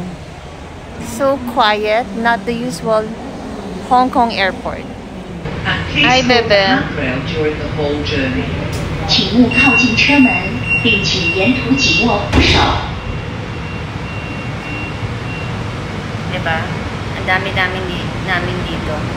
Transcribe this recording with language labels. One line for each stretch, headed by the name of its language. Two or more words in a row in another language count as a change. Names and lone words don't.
English: So quiet, not the usual Hong Kong airport. Hi, Bebe. During the whole journey.
Chinese: 请勿靠近车门，并请沿途紧握扶手。
Filipino: Diba? Ang dami-dami namin dito.